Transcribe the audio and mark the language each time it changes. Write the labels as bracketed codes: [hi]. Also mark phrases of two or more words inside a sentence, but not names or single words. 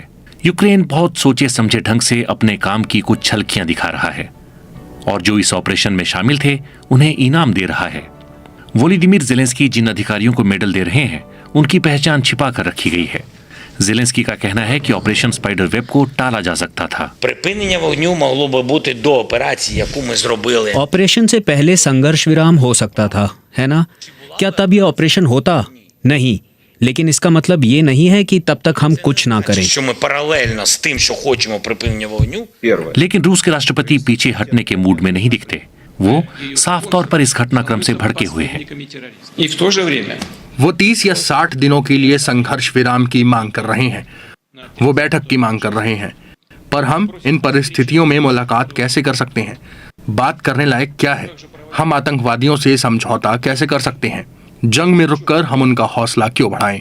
[hi] यूक्रेन बहुत सोचे समझे ढंग से अपने काम की कुछ झलकियां दिखा रहा है और जो इस ऑपरेशन में शामिल थे उन्हें इनाम दे रहा है। वोलोदिमीर ज़ेलेंस्की जिन अधिकारियों को मेडल दे रहे हैं उनकी पहचान छिपा कर रखी गई है। ज़ेलेंस्की का कहना है कि ऑपरेशन स्पाइडर वेब को टाला जा सकता था। [uk] Припинення вогню могло би бути до операції, яку ми зробили. [hi] ऑपरेशन से पहले संघर्ष विराम हो सकता था, है ना? क्या तब यह ऑपरेशन होता? नहीं, लेकिन इसका मतलब ये नहीं है कि तब तक हम कुछ ना करें। [uk] Що ми паралельно з тим, що хочемо припинення вогню, [hi] लेकिन रूस के राष्ट्रपति पीछे हटने के मूड में नहीं दिखते। वो साफ तौर पर इस घटनाक्रम से भड़के हुए हैं। [ru] И в то же время [hi] वो 30 या 60 दिनों के लिए संघर्ष विराम की मांग कर रहे हैं। वो बैठक की मांग कर रहे हैं, पर हम इन परिस्थितियों में मुलाकात कैसे कर सकते हैं? बात करने लायक क्या है? हम आतंकवादियों से समझौता कैसे कर सकते हैं? जंग में रुककर हम उनका हौसला क्यों बढ़ाएं?